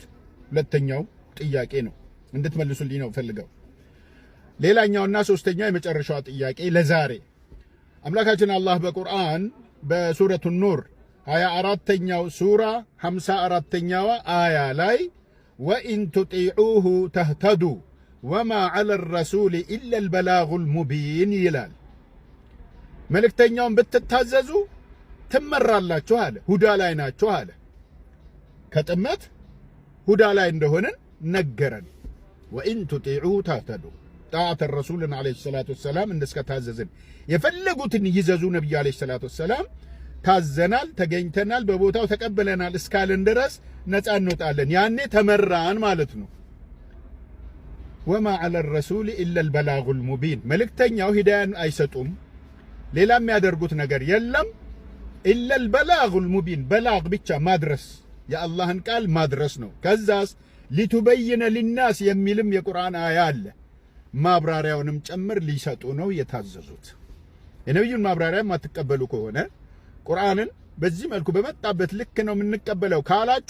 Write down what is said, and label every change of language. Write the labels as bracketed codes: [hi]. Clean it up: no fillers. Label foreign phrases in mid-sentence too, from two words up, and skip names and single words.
[am] ሁለተኛው ጥያቄ ነው እንድትመልሱልኝ ነው ፈልገው። ሌላኛውና ሶስተኛው የመጨረሻው ጥያቄ ለዛሬ አምላካችን አላህ በቁርአን በሱረቱ ኑር 24ኛው ሱራ 54ኛው አያ ላይ [ar] وإن تطيعوه تهتدوا وما على الرسول إلا البلاغ المبين [am] ይላል። መልእክተኛውን ብትታዘዙ ትመራላችሁ አለ። ሁዳ ላይ ናችሁ አለ። ከጥመት ሁዳ ላይ እንደሆነን ነገረን። [ar] وإن تطيعوه تهتدوا [am] ጣዓተ ረሱልን [ar] عليه الصلاة والسلام [am] እንደስከታዘዝን የፈለጉትን ይዘዙ ነብዩ [ar] عليه الصلاة والسلام [am] ታዘናል፣ ተገኝተናል፣ በቦታው ተቀበለናል እስካልን ድረስ ነፃ እንወጣለን። ያኔ ተመራን ማለት ነው። [ar] وما على الرسول إلا البلاغ المبين [am] መልእክተኛው ሂዳያን አይሰጡም፣ ሌላ የሚያደርጉት ነገር የለም። [ar] إلا البلاغ المبين [am] በላግ ብቻ ማድረስ፣ የአላህን ቃል ማድረስ ነው። ከዛስ [ar] لتبين للناس [am] የሚልም የቁርአን አያ አለ። ማብራሪያውንም ጭምር ሊሰጡ ነው የታዘዙት። የነብዩን ማብራሪያ ማትቀበሉ ከሆነ ቁርአንን በዚህ መልኩ በመጣበት ልክ ነው የምንቀበለው ካላችሁ